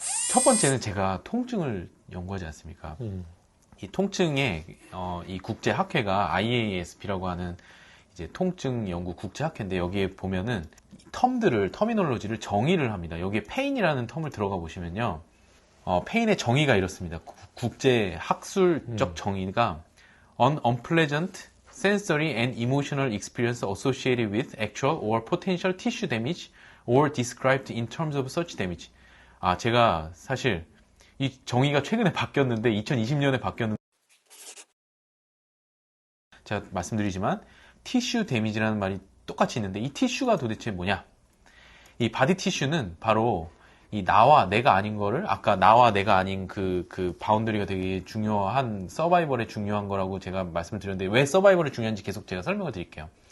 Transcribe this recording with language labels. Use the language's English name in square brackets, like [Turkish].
[Korean] 첫 번째는 제가 통증을 연구하지 않습니까? 이 통증에 이 국제 학회가 IASP라고 하는 이제 통증 연구 국제 학회인데 여기에 보면은 터미놀로지를 정의를 합니다. 여기에 페인이라는 텀을 들어가 보시면요. 페인의 정의가 이렇습니다. 국제 학술적 정의가 [English] An unpleasant sensory and emotional experience associated with actual or potential tissue damage or described in terms of such damage. [Korean] 제가 사실 이 정의가 최근에 바뀌었는데 2020년에 바뀌었는데 제가 말씀드리지만 티슈 데미지라는 말이 똑같이 있는데 이 티슈가 도대체 뭐냐? 이 바디 티슈는 바로 이 나와 내가 아닌 거를 아까 나와 내가 아닌 그 바운더리가 되게 중요한 서바이벌에 중요한 거라고 제가 말씀을 드렸는데 왜 서바이벌이 중요한지 계속 제가 설명을 드릴게요.